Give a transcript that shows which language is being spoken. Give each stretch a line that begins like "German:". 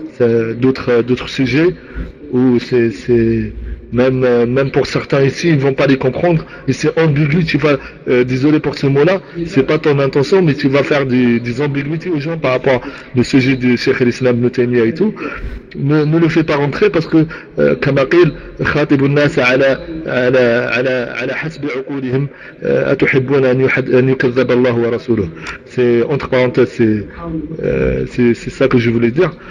French: d'autres sujets où c'est même pour certains ici, ils vont pas les comprendre et c'est ambigu. Tu vas désolé pour ce mot-là, c'est pas ton intention, mais tu vas faire des ambiguïtés aux gens par rapport au sujet du Cheikh l'Islam Ibn Taymiyyah et tout. Ne le fais pas rentrer parce que comme il
Arabic: خاطب الناس على على على على حسب عقولهم اتحبون ان يكذب الله ورسوله.
French: C'est entre parenthèses, c'est ça que je voulais dire.